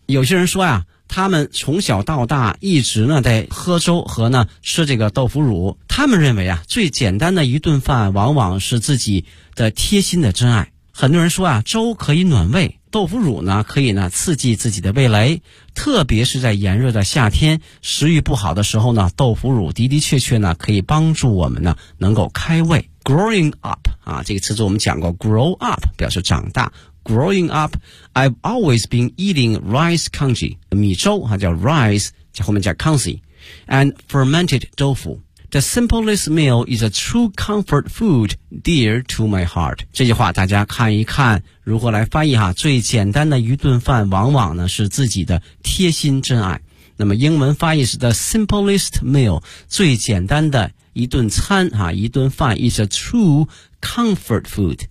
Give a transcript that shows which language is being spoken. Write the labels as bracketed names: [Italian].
[Chinese] 有些人说啊他们从小到大一直呢在喝粥和呢吃这个豆腐乳，他们认为啊最简单的一顿饭往往是自己的贴心的真爱。很多人说啊粥可以暖胃，豆腐乳呢可以呢刺激自己的味蕾，特别是在炎热的夏天食欲不好的时候呢，豆腐乳的的确确呢可以帮助我们呢能够开胃。 [English] growing up [Chinese] 啊，这个词组我们讲过 [English] grow up [Chinese] 表示长大。 [English] Growing up, I've always been eating rice congee, [Chinese] 米粥、啊、叫 [English] rice, [Chinese] 后面叫 [English] congee, and fermented tofu. The simplest meal is a true comfort food dear to my heart. [Chinese] 这句话大家看一看如何来翻译哈，最简单的一顿饭往往呢是自己的贴心真爱。那么英文翻译是 [English] the simplest meal, [Chinese] 最简单的一顿餐、啊、一顿饭 [English] is a true comfort food。